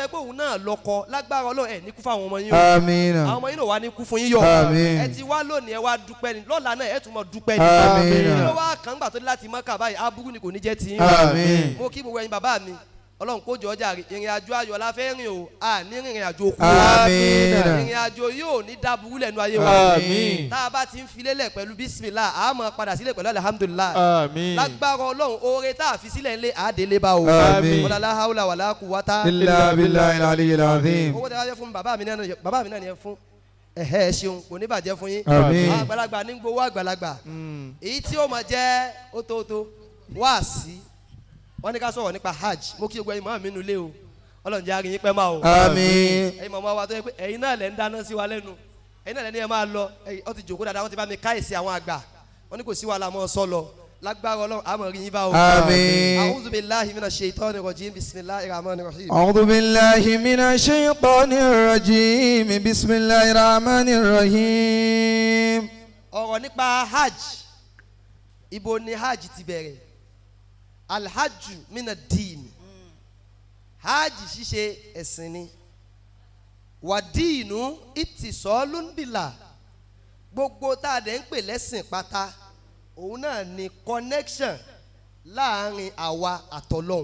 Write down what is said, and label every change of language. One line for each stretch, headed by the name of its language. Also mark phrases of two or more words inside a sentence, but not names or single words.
Yoruba: yẹ pé òun náà lọ́kọ lágbára Ọlọ́run ẹ̀ ní kú fáwọn ọmọ yín o àwọn ọmọ yín náà wá ní kú fún yín yọ ẹ ti wá lónìí ẹ wá dúpẹ́ ni lọ́la náà ẹ tún mọ̀ dúpẹ́ ni ló wá kàn gbà tó dé láti Mọ́kà báyìí aburú ni kò ní jẹ́ tiyín mo kí gbogbo ẹ̀yin bàbá mi Ọlọ́run kó jọ ọjà ìrìn àjò ayọ̀ la fẹ́ rìn o a ní rìnrìn àjò kú ìrìn àjò yóò ní dáburú lẹ́nu ayé wa tá a bá ti ń filélẹ̀ pẹ̀lú bísímìlá a máa padà sílẹ̀ pẹ̀lú alihamudulilayi lágbára Ọlọ́run oore tá a fi sílẹ̀ ńlẹ̀ àdélé bá o
Arabic: ولا لا حول ولا قوة إلا بالله العلي العظيم.
Yoruba: owó tí a fẹ́ fún bàbá mi náà ni ẹ fún ẹ ṣeun kò ní bàjẹ́ fún yín àgbàlagbà ní gbowó àgbàlagbà èyí tí ó máa jẹ́ ótótó wáàsí wọ́n ní ká sọ̀rọ̀ nípa hajj mo kí gbogbo ẹ̀yin màmá mi nù lé o Ọlọ́run jẹ́ àárín yín pẹ́ máa o ẹ̀yin màmá wa tó yẹ pé ẹ̀yin náà lẹ́ ń dáná sí wa lẹ́nu ẹ̀yin náà lẹ́ ní ẹ máa lọ ọ ti jòkó dáadáa wọ́n ti bá mi káyèsí àwọn àgbà wọ́n ní kò sí wàhálà mọ́ ọ sọ lọ lágbára Ọlọ́run àmọ̀ rí yín bá o.
Arabic: أعوذ بالله من الشيطان الرجيم بسم الله الرحمن الرحيم. أعوذ بالله من الشيطان الرجيم بسم الله الرحمن الرحيم.
Yoruba: ọ̀rọ̀ nípa hajj ibo ni hajj ti bẹ̀rẹ̀
Arabic: الحج من الدين
Yoruba: hajj ṣíṣe ẹ̀sìn ni
Arabic: والدين اتصال بالله
Yoruba: gbogbo tá a dẹ̀ ń pè lẹ́sìn pátá òun náà ni connection láàrin àwa àtọlọ́hun.